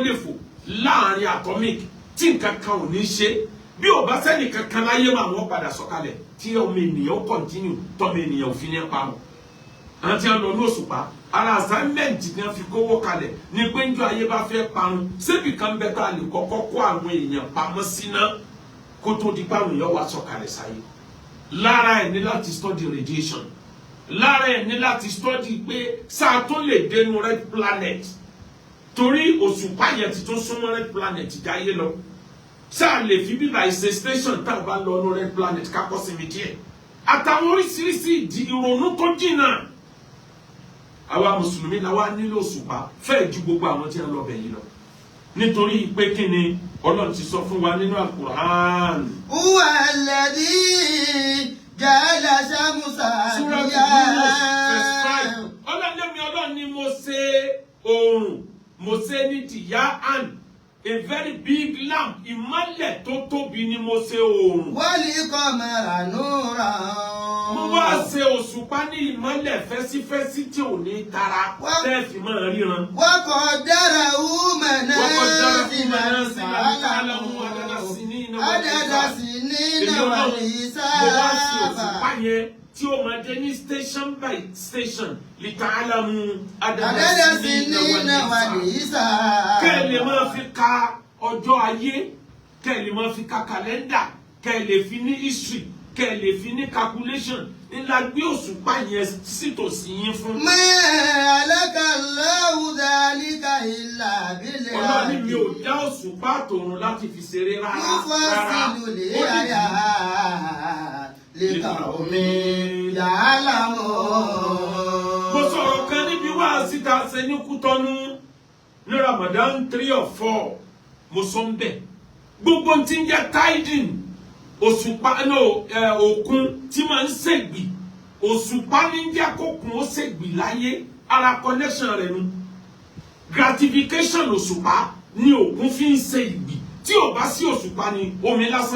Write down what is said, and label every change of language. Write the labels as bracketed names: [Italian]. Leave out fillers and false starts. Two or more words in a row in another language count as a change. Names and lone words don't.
[Yoruba] lè fò láàrin atomic tí nǹkan kan ò ní ṣe bí ò bá sẹ́ni kankan láyé máa wọ́n padà sọ̀kalẹ̀ tí ọmọ ènìyàn ó continue tọ́mọ ènìyàn ò fi ní parun àwọn tí wọ́n lọ ní òṣùpá ara assignment ni wọ́n fi kówó kalẹ̀ ní pé níjọ́ ayé bá fẹ́ parun síbi kan bẹ́ẹ̀ tá a lè kọ́kọ́ kó àwọn èèyàn pamọ́ síná kó tó di pàrọ̀ èèyàn wá sọ̀kalẹ̀ sáyé lára ẹ̀ ní láti study radiation lára ẹ̀ ní láti study pé sáà tó lè dénú [English] red planet [Yoruba] torí òṣùpá yẹn ti tó súnmọ́ [English] red planet [Yoruba] jáyé lọ sáà lè fi bíbá ìṣe station tá a bá lọ ní [English] red planet [Yoruba] kákọ́ sí mi díẹ̀ àtàwọn oríṣiríṣi ìdí ìrònú tó jìnnà àwa mùsùlùmí la wá nílò òṣùpá fẹ́ẹ̀ ju gbogbo àwọn tí wọ́n lọ bẹ̀ yìí lọ nítorí pé kí ni Ọlọ́run ti sọ fún wa nínú Al-Qur'an. [Arabic] هو الذي جعل الشمس ضياء. [Yoruba] Ọlọ́run ni mo ṣe oòrùn mo ṣe ní diya'an [English] a very big lamp [Yoruba] ìmọ́lẹ̀ tó tóbi ni mo ṣe oòrùn. [Arabic] والقمر نورا. [Yoruba] mo wá ṣe òṣùpá ní ìmọ́lẹ̀ fẹ́sífẹ́sí tí ò ní tara tẹ́ẹ̀fì máa ríran. [Arabic] وقدره منازل لتعلموا عدد السنين والحساب. [Yoruba] mo wá ṣe òṣùpá yẹn tí ó máa jẹ́ ní [English] station by station [Arabic] لتعلموا عدد السنين والحساب. [Yoruba] kẹ́ ẹ lè máa fi ka ọjọ́ ayé kẹ́ ẹ lè máa fi ka kàlẹ́ndà kẹ́ ẹ lè fi ní history kẹ́ ẹ lè fi ní calculation ńlá gbé òṣùpá yẹn sítòsí yín fún. [Arabic] ما خلق الله ذلك إلا بالحق. [Yoruba] Ọlọ́run mi ò dá òṣùpá àtòrùn láti fi ṣeré rárá. [Arabic] يفصل الآيات لقوم يعلمون. [Yoruba] Mo sọ̀rọ̀ kan níbi wáàsí tá a ṣe ní Kútọ́nù ní Ramadan 3 or 4 mo sọ ń bẹ̀ gbogbo tí ń jẹ́ tiding òṣùpá òkun tí máa ń ṣègbì òṣùpá ní jẹ́ kókun ó ṣègbì láyé ara connection rẹ̀ nu gratification òṣùpá ni òkun fi ń ṣe ìgbì tí ò bá sí òṣùpá ni omi lásán